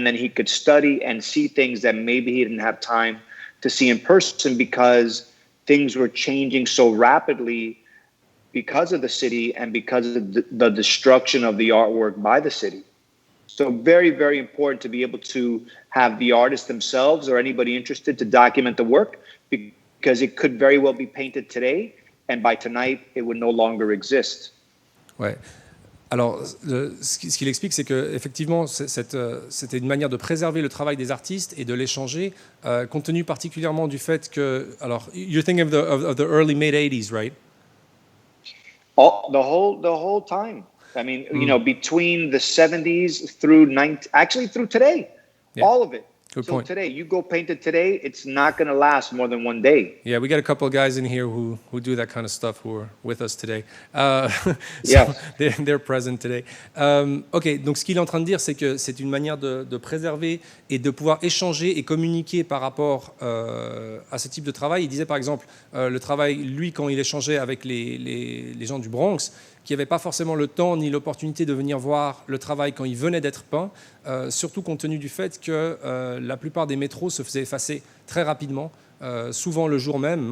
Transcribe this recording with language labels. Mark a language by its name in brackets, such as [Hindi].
[English] And then he could study and see things that maybe he didn't have time to see in person because things were changing so rapidly because of the city and because of the destruction of the artwork by the city. So very, very important to be able to have the artists themselves or anybody interested to document the work because it could very well be painted today and by tonight it would no longer exist. [French] Ouais. Alors, ce qu'il explique, c'est qu'effectivement, c'était une manière de préserver le travail des artistes et de l'échanger, compte tenu particulièrement du fait que... [English] Alors, you're thinking of the early mid-80s, right? Oh, the whole time. I mean, you know, between the 70s through through today, all of it. Good so point. Today, you go paint it today, it's not going to last more than one day. Yeah, we got a couple of guys in here who do that kind of stuff who are with us today. Yeah. They're present today. [French] OK, donc ce qu'il est en train de dire, c'est que c'est une manière de préserver et de pouvoir échanger et communiquer par rapport à ce type de travail. Il disait par exemple, le travail, lui, quand il échangeait avec les gens du Bronx, qui n'avaient pas forcément le temps ni l'opportunité de venir voir le travail quand il venait d'être peint, surtout compte tenu du fait que la plupart des métros se faisaient effacer très rapidement, souvent le jour même.